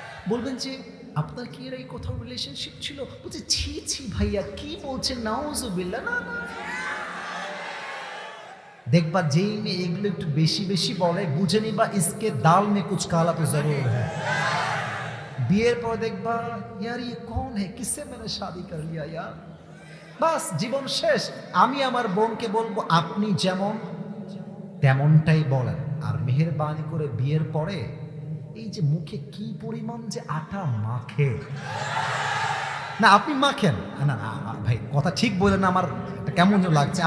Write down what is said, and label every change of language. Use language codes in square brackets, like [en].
[bn] বলবেন যে আপনার কি এর এই কোথাও রিলেশনশিপ ছিল? বলছে ছি ছি ভাইয়া কি বলছেন, নাউজুবিল্লাহ। না না, দেখবা যেই মেয়ে এগুলো একটু বেশি বেশি বলে, বুঝে নিবা [hi] ইসকে দাল মে কুছ কালা তো জরুর হ্যায়। [bn] বিয়ের পর দেখবা ইয়ার [hi] ये कौन है, किससे मैंने शादी कर लिया यार। [bn] বাস জীবন শেষ। আমি আমার বোনকে বলবো আপনি যেমন তেমনটাই বলেন, আর মেহেরবানি করে বিয়ের পরে এই যে মুখে কি পরিমাণ যে আটা মাখে, না আপনি মাখেন না না ভাই, কথা ঠিক বললেন না, আমার একটা কেমন যেন লাগছে।